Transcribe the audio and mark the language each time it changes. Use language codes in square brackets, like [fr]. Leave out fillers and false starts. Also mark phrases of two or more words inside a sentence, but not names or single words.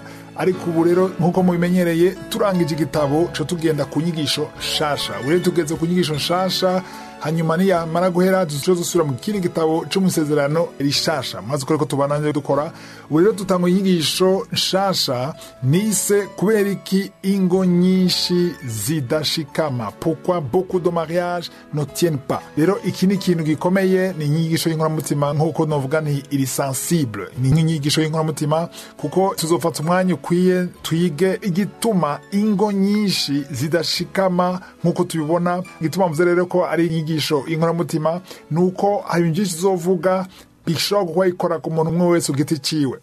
[rn] Ariko ubu rero nk'uko mubimenyereye turangije igitabo cyo tugenda ku nyigisho shasha. Ure tugeze ku nyigisho shasha, hanyuma niyamara guhera dusubira mu kindi gitabo cyo mu isezerano rishasha. Maze ko tubananye dukora ubu rero tutanga inyigisho shasha nise kubera iki ingo nyinshi zidashikama, [fr] pourquoi beaucoup de mariages ne tiennent pas. [rn] Rero iki ni ikintu gikomeye, ni inyigisho y'inkoramutima nk'uko novuga ni iri sensible, ni inyigisho y'inkoramutima kuko tuzofata umwanya ukwiye twige igituma ingo nyinshi zidashikama nk'uko tubibona. Igituma mvuze rero ko ari inyigisho y'inkoramutima nuko hari byinshi zovuga bishobora kuba ikora ku muntu umwe wese ugiti ciwe.